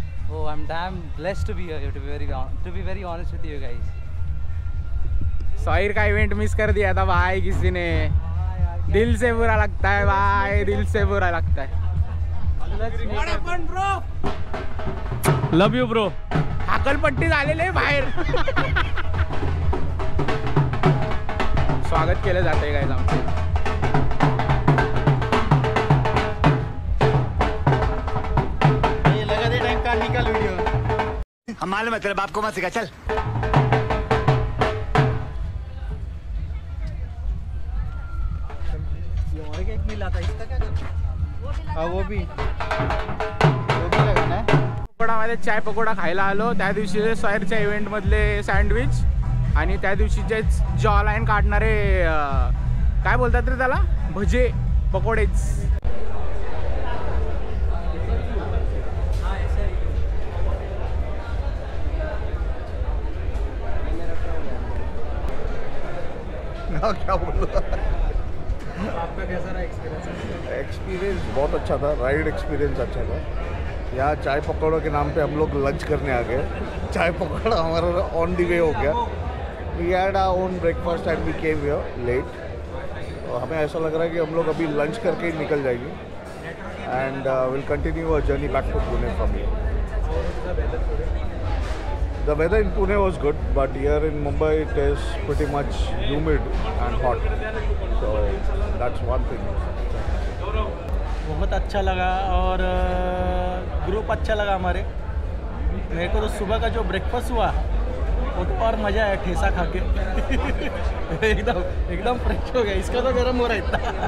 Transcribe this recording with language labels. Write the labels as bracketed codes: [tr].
[en] Oh, I'm damn blessed to be here. To be very honest with you guys. [hi] Sahir का event miss कर दिया था भाई किसी ने. दिल से बुरा लगता है भाई, दिल से बुरा लगता है. [en] Love you bro. [mr] हाकलपट्टी झालेले बाहेर. स्वागत केलं जाते गाइस आमचे. [hi] ये लगा दे टाइम का निकाल वीडियो. हम मालूम है तेरे बाप को मत सिखा. चल और एक मिला था, इसका क्या करना? हाँ वो भी लगाना है. [mr] पकोडामध्ये चाय पकोडा खायला आलो. त्या दिवशी साहिरच्या इव्हेंट मधले सँडविच आणि त्या दिवशीचे जॉ लाईन काढणारे काय बोलतात रे त्याला, भजे पकोडेच. [hi] क्या बोलो. आपका कैसा रहा एक्सपीरियंस? एक्सपीरियंस बहुत अच्छा था. राइड एक्सपीरियंस अच्छा था. यहाँ चाय पकौड़ों के नाम पे हम लोग लंच करने आ गए. चाय पकौड़ा हमारा ऑन दी वे हो गया. [en] We had our own breakfast and we came here late. [hi] और हमें ऐसा लग रहा है कि हम लोग अभी लंच करके ही निकल जाएंगे [en] And will continue our journey back to Pune from here. The weather in Pune was good, but here in Mumbai it is pretty much humid and hot. So that's one thing. [hi] बहुत अच्छा लगा और group अच्छा लगा हमारे. मेरे को तो सुबह का जो ब्रेकफास्ट हुआ वो तो और मज़ा आया ठेसा खा के. एकदम फ्रेश हो गया. इसका तो गर्म हो रहा है इतना.